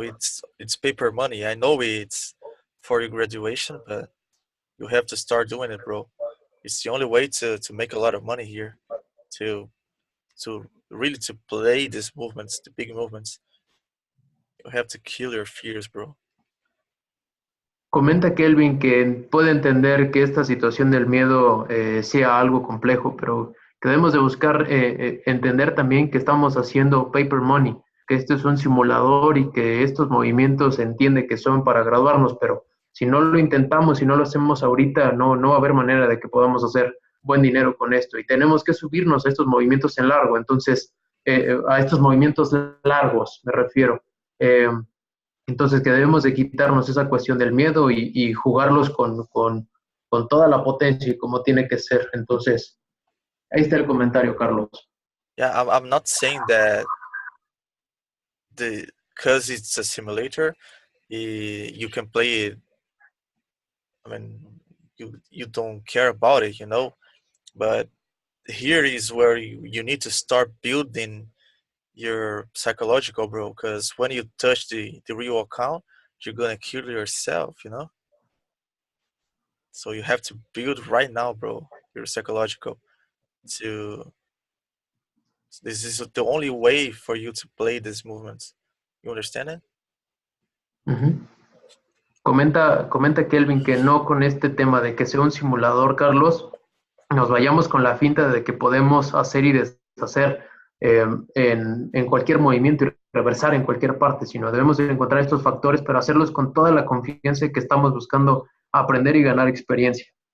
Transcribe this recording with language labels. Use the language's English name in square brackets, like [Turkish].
[English] It's paper money. I know it's for your graduation, but you have to start doing it, bro. It's the only way to make a lot of money here. To really to play these movements, the big movements. You have to kill your fears, bro. [Spanish] Comenta Kelvin que puede entender que esta situación del miedo sea algo complejo, pero que debemos de buscar entender también que estamos haciendo paper money, que esto es un simulador y que estos movimientos se entiende que son para graduarnos, pero si no lo intentamos, si no lo hacemos ahorita, no va a haber manera de que podamos hacer buen dinero con esto. Y tenemos que subirnos a estos movimientos en largo, entonces, a estos movimientos largos, me refiero. Entonces, que debemos de quitarnos esa cuestión del miedo y jugarlos con toda la potencia y como tiene que ser. Entonces, ahí está el comentario, Carlos. [English] Yeah, I'm not saying that because it's a simulator, you can play it. I mean, you don't care about it, you know. But here is where you need to start building your psychological, bro. Because when you touch the real account, you're gonna kill yourself, you know. So you have to build right now, bro, your psychological. To this is the only way for you to play these movements. You understand it? [Spanish] Comenta Kelvin que no con este tema de que sea un simulador, Carlos, nos vayamos con la finta de que podemos hacer y deshacer en cualquier movimiento y reversar en cualquier parte, sino debemos de encontrar estos factores, pero hacerlos con toda la confianza que estamos buscando aprender y ganar experiencia.